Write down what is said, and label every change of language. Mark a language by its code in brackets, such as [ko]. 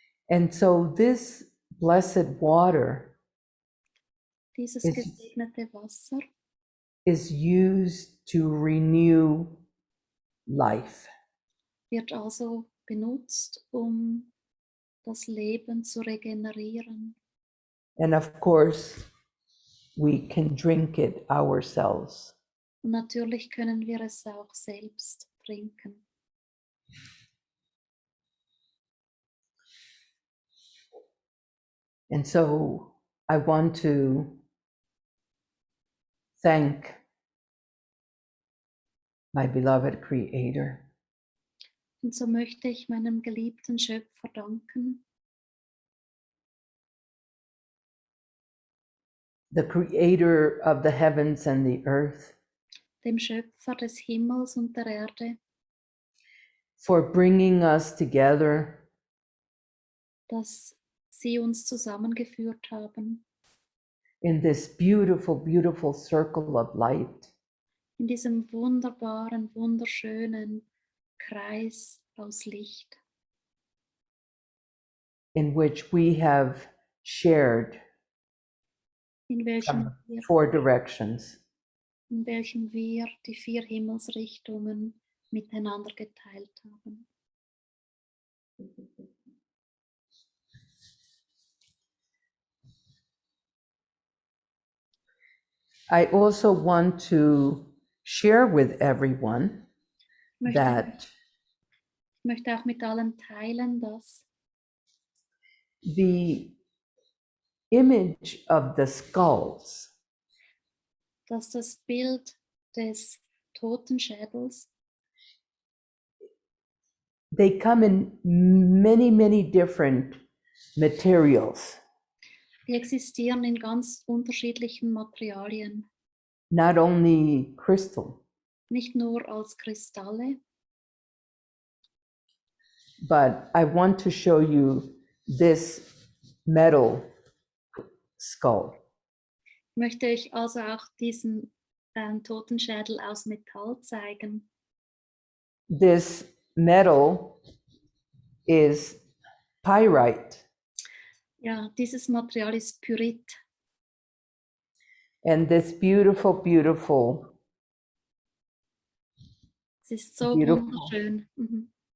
[en] And so this blessed water [de] Dieses Ist- gesegnete Wasser [en] is used to renew life. [de] wird also benutzt, das Leben zu regenerieren. [en] And of course, we can drink it ourselves. [de] Und natürlich können wir es auch selbst trinken. [en] And so I want to thank my beloved Creator [de] Und so möchte ich meinem geliebten Schöpfer danken, [en] the creator of the heavens and the earth, [de] dem Schöpfer des Himmels und der Erde, [en] for bringing us together [de] dass sie uns zusammengeführt haben [en] in this beautiful, beautiful circle of light, [de] in diesem wunderbaren, wunderschönen Kreis aus Licht, [en] in which we have shared [de] in welchem [en] from 4 directions. [de] wir die 4 Himmelsrichtungen miteinander geteilt haben. [en] I also want to share with everyone [de] Ich möchte auch mit allen teilen, dass [en] the image of the skulls [de] das Bild des Totenschädels, [en] they come in many, many different materials, [de] die existieren in ganz unterschiedlichen Materialien, [en] not only crystal, [de] nicht nur als Kristalle, [en] but I want to show you this metal skull. [de] Ich möchte euch also auch diesen Totenschädel aus Metall zeigen. [en] This metal is pyrite, [de] Ja, dieses Material ist Pyrit. [en] and this beautiful, beautiful, [de] Es ist so [en] Beautiful. [de] wunderschön. Mhm.